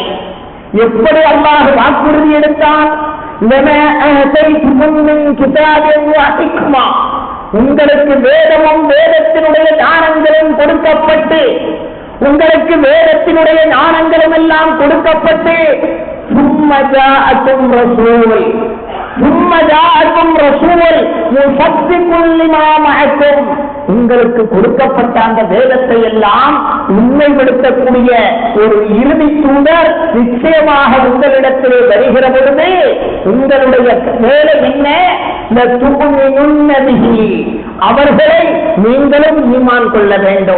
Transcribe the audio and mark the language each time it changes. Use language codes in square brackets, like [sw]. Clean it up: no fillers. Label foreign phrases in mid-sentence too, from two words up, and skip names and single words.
[ta] எப்படி அல்லாஹ் வாக்குறுதி எடுத்தான்? [ar] لما آتيتكم من كتاب وحكمة, [ta] உங்களுக்கு வேதமும் வேதத்தினுடைய ஞானங்களும் கொடுக்கப்பட்டு, உங்களுக்கு வேதத்தினுடைய ஞானங்களும் எல்லாம் கொடுக்கப்பட்டு, [ar] ثم جاءكم رسول مصدق لما معكم, [ta] உங்களுக்கு கொடுக்கப்பட்ட அந்த வேதத்தை எல்லாம் உண்மைப்படுத்தக்கூடிய ஒரு இறுதி தூதர் நிச்சயமாக உங்களிடத்திலே வருகிற பொழுது உங்களுடைய வேலை என்ன? அவர்களை நீங்களும் ஈமான் கொள்ள வேண்டும்.